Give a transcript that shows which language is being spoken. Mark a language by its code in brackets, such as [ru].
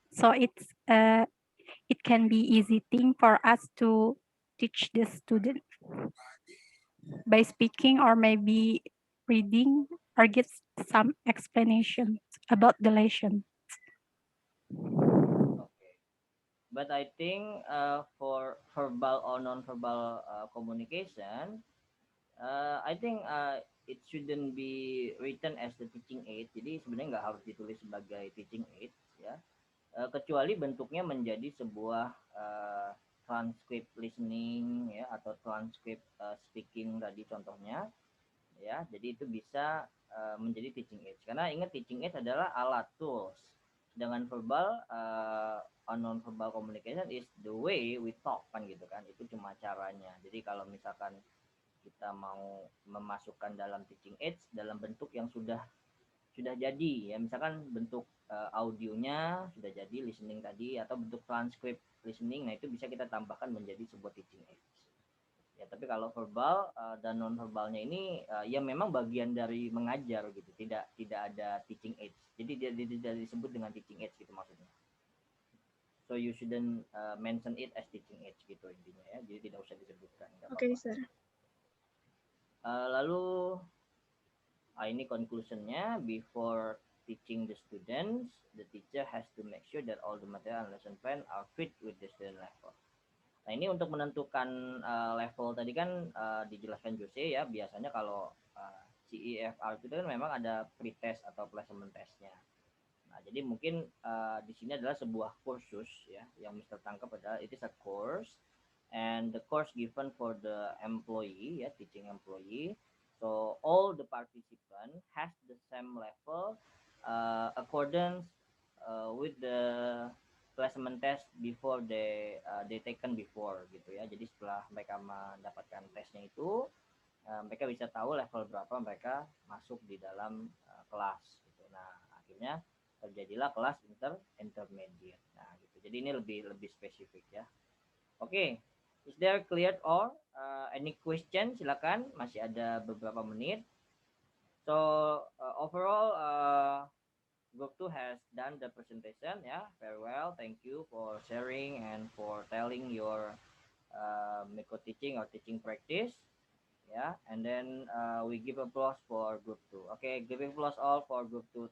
[en] So it's it can be easy thing for us to teach the student by speaking or maybe reading or give some explanation about the lesson. Okay. But I think for verbal or non-verbal communication, I think it shouldn't be written as the teaching aid. [id] Jadi sebenarnya nggak harus ditulis sebagai teaching aid, ya. Kecuali bentuknya menjadi sebuah transcript listening, ya, atau transcript speaking tadi contohnya, ya. Jadi itu bisa menjadi teaching aid. Karena ingat, [en] teaching aid [id] adalah alat, [en] tools. Dengan verbal, non-verbal communication is the way we talk, [id] kan gitu kan. Itu cuma caranya. Jadi kalau misalkan kita mau memasukkan dalam teaching aids dalam bentuk yang sudah jadi, ya, misalkan bentuk audionya sudah jadi listening tadi, atau bentuk transcript listening, nah itu bisa kita tambahkan menjadi sebuah teaching aids, ya. Tapi kalau verbal dan non verbalnya ini ya memang bagian dari mengajar gitu, tidak ada teaching aids, jadi dia tidak disebut dengan teaching aids gitu maksudnya. [en] So you shouldn't mention it as teaching aids [id] gitu intinya, ya. Jadi tidak usah disebutkan. [en] Okay, sir. [id] Lalu ini conclusionnya, [en] before teaching the students, the teacher has to make sure that all the material and lesson plan are fit with the student level. [id] Nah, ini untuk menentukan level tadi kan dijelaskan Jose, ya. Biasanya kalau CEFR itu kan memang ada pre-test atau placement testnya. Nah, jadi mungkin di sini adalah sebuah kursus, ya, yang Mr. [en] tangkap adalah it is a course, and the course given for the employee, ya, teaching employee. So all the participant has the same level accordance with the placement test before they taken before, gitu ya. [id] Jadi setelah mereka mendapatkan tesnya itu, mereka bisa tahu level berapa mereka masuk di dalam kelas, gitu. Nah, akhirnya terjadilah kelas intermediate. Nah, gitu. Jadi ini lebih spesifik, ya. Oke. [en] Is there clear or any question? [id] Silakan, masih ada beberapa menit. [en] So overall, Group 2 has done the presentation, yeah, very well. Thank you for sharing and for telling your micro teaching or teaching practice, yeah. And then we give applause for Group 2. Okay, give applause all for Group 2.